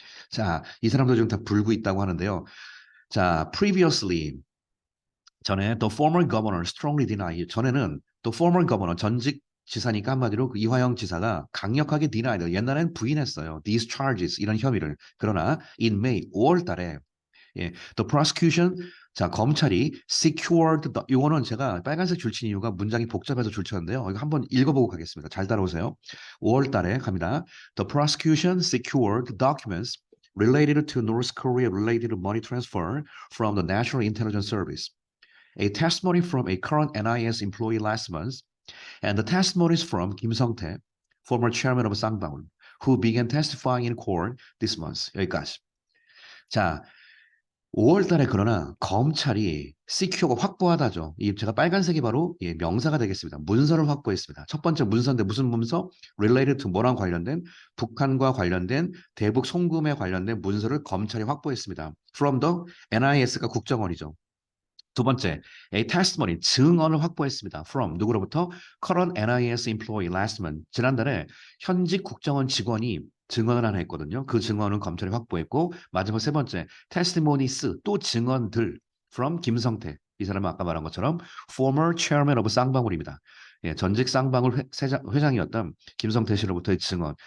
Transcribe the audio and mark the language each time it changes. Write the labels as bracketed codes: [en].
[ko] 자, 이 사람도 지금 다 불고 있다고 하는데요. 자, previously 전에 [en] the former governor strongly deny [ko] 전에는 [en] the former governor [ko] 전직 지사니까 한마디로 그 이화영 지사가 강력하게 denied 옛날엔 부인했어요. [en] These charges [ko] 이런 혐의를. 그러나 [en] in May [ko] 5월 달에 예, [en] the prosecution [ko] 자 검찰이 [en] secured the, [ko] 이거는 제가 빨간색 줄친 이유가 문장이 복잡해서 줄쳤는데요. 이거 한번 읽어보고 가겠습니다. 잘 따라오세요. 5월 달에 갑니다. [en] The prosecution secured documents related to North Korea related money transfer from the National Intelligence Service. A testimony from a current NIS employee last month, and the testimonies from Kim Sung-tae, former chairman of 쌍방울, who began testifying in court this month. [ko] 여기까지. 자, 5월 달에 그러나 검찰이 CQ가 확보하다죠. 이 제가 빨간색이 바로 예, 명사가 되겠습니다. 문서를 확보했습니다. 첫 번째 문서인데 무슨 문서? [en] Related to [ko] 뭐랑 관련된? 북한과 관련된 대북 송금에 관련된 문서를 검찰이 확보했습니다. [en] From the NIS [ko] 가 국정원이죠. 두 번째, [en] a testimony, [ko] 증언을 확보했습니다. From 누구로부터? [en] Current NIS employee last month. [ko] 지난달에 현직 국정원 직원이 증언을 하나 했거든요. 그 증언은 검찰이 확보했고 마지막 세 번째, [en] testimonies, [ko] 또 증언들 from 김성태. 이 사람은 아까 말한 것처럼 [en] former chairman of [ko] 쌍방울입니다. 예, 전직 쌍방울 회장이었던 김성태 씨로부터의 증언.